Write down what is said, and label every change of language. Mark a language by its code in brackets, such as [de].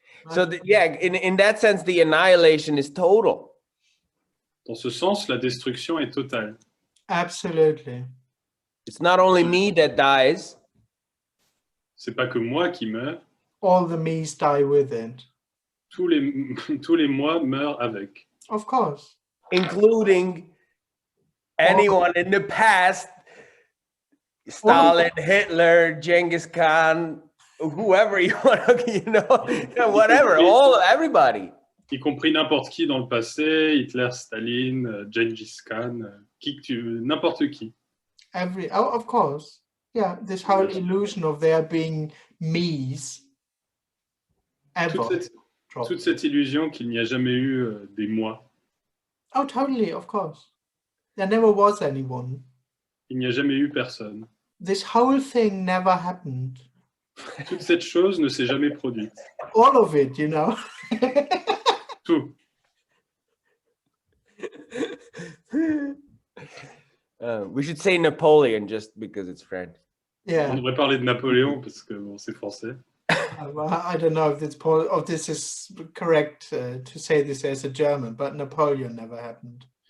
[en] So, yeah, in that sense, the annihilation is total. [fr] Dans ce sens, la destruction est totale. [en] Absolutely. It's not only me that dies. [fr] C'est pas que moi qui meurs. [en] All the me's die with it. [fr] Tous les moi meurent avec. [en] Of course. Including anyone in the past, Stalin, Hitler, Genghis Khan, whoever you want to, whatever, everybody. [fr] Y compris n'importe qui dans le passé, Hitler, Staline, Genghis Khan, n'importe qui. [en] Of course. Yeah, this whole illusion of there being me's ever. [fr] Toute cette illusion qu'il n'y a jamais eu des moi. [en] Oh, totally, of course. There never was anyone. [fr] Il n'y a jamais eu personne. [en] This whole thing never happened. [fr] Toute cette chose ne s'est jamais produite. [en] All of it, you know. [fr] Tout. [en] We should say Napoleon just because it's French. Yeah. [fr] On devrait parler de Napoléon parce que bon, c'est français. [en] I don't know if this is correct to say this as a German, but Napoleon never happened.